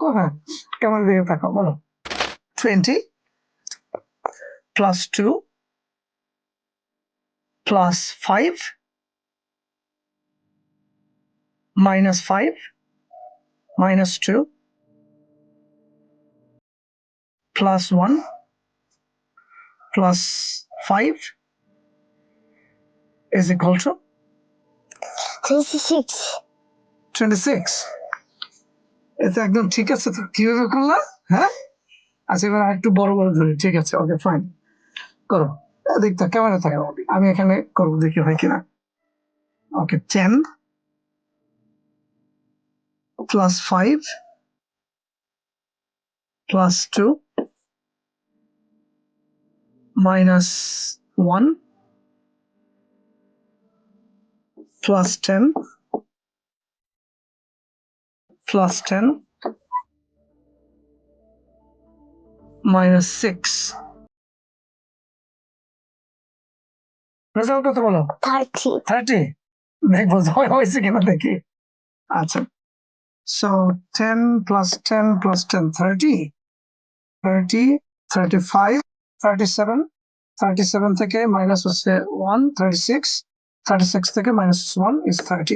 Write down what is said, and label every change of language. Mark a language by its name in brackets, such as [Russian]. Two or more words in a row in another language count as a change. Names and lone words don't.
[Bangla] হ্যাঁ, কেমন দিকে তাকাও, বলো। [English] 20 plus 2 plus 5 minus 5 minus 2 plus 1 plus 5 is equal to 26. 26. [Bangla] এটা একদম ঠিক আছে তো, কিভাবে করলা? হ্যাঁ, আচ্ছা এবার একটু বড় বড় ধরি, ঠিক আছে, [English] okay fine, [Bangla] করো। দেখতে ক্যামেরা থাকো, আমি এখানে করবো, দেখি হয় কিনা। [English] ওকে, 10 plus 5 plus 2 minus 1 plus 10 plus 10 minus 6. [Bangla] রেজাল্ট কত বলো? 30. 30। দেখবো হয়েছে কিনা দেখি। আচ্ছা, [English] so 10 plus 10 plus 10 [Bangla] 30 30 35 37 37 থেকে মাইনাস হচ্ছে 1 36 36 থেকে মাইনাস 1 is 30।